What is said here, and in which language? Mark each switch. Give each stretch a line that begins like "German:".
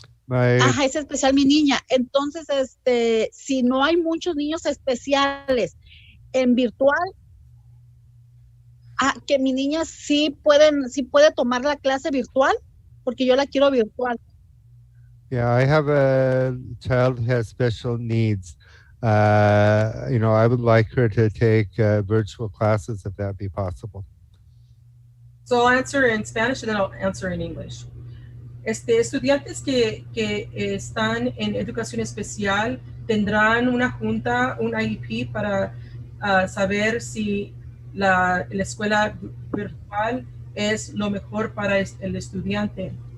Spanish: Es especial mi niña. Entonces, si no hay muchos niños especiales en virtual, que mi niña sí puede tomar la clase virtual, porque yo la quiero virtual.
English: Yeah, I have a child who has special needs. I would like her to take virtual classes if that be possible. So I'll answer in Spanish and then I'll answer in English.
Spanish: Estudiantes que están en educación especial tendrán una junta, un IEP, para saber si la escuela virtual es lo mejor para el estudiante.